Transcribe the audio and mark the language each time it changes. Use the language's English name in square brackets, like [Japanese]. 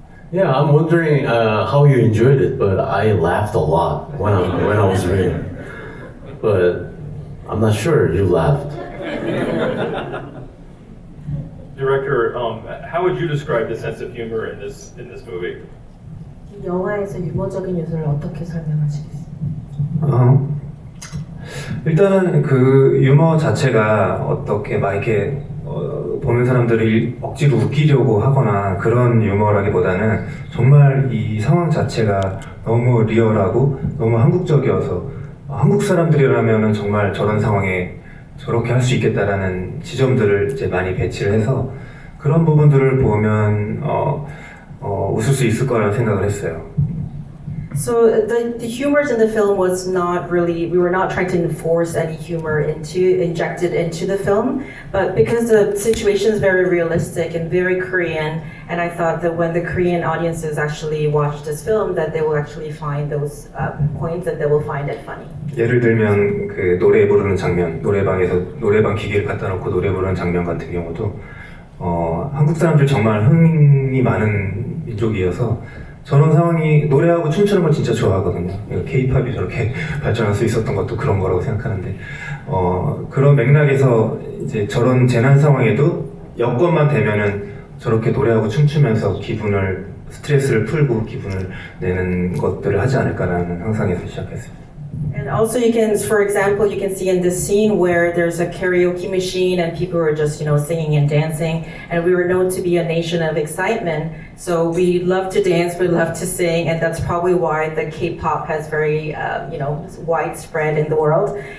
[English] Yeah, I'm wondering how you enjoyed it, but I laughed a lot when I was reading. But I'm not sure you laughed. Director, how would you describe the sense of humor in this movie? [Korean] 영화에서 유머적인 요소를 어떻게 설명하시겠어요? 일단은 그 유머 자체가 어떻게 막 이렇게 보는 사람들을 억지로 웃기려고 하거나 그런 유머라기보다는 정말 이 상황 자체가 너무 리얼하고 너무 한국적이어서 한국 사람들이라면은 정말 저런 상황에 저렇게 할 수 있겠다라는 지점들을 이제 많이 배치를 해서 그런 부분들을 보면 웃을 수 있을 거라는 생각을 했어요. [English] So the humor in the film was not really, we were not trying to enforce any humor injected into the film, but because the situation is very realistic and very Korean, and I thought that when the Korean audiences actually watch this film, that they will actually find those points and they will find it funny. [Korean] 예를 들면 그 노래 부르는 장면, 노래방 기계를 갖다 놓고 노래 부르는 장면 같은 경우도 한국 사람들 정말 흥이 많은 민족이어서 저런 상황이 노래하고 춤추는 걸 진짜 좋아하거든요. K-팝이 저렇게 발전할 수 있었던 것도 그런 거라고 생각하는데 그런 맥락에서 이제 저런 재난 상황에도 여건만 되면은 저렇게 노래하고 춤추면서 스트레스를 풀고 기분을 내는 것들을 하지 않을까라는 상상에서 시작했습니다. [English] And also you can, for example, you can see in this scene where there's a karaoke machine and people are just, singing and dancing. And we were known to be a nation of excitement. So we love to dance, we love to sing, and that's probably why the K-pop has very, widespread in the world.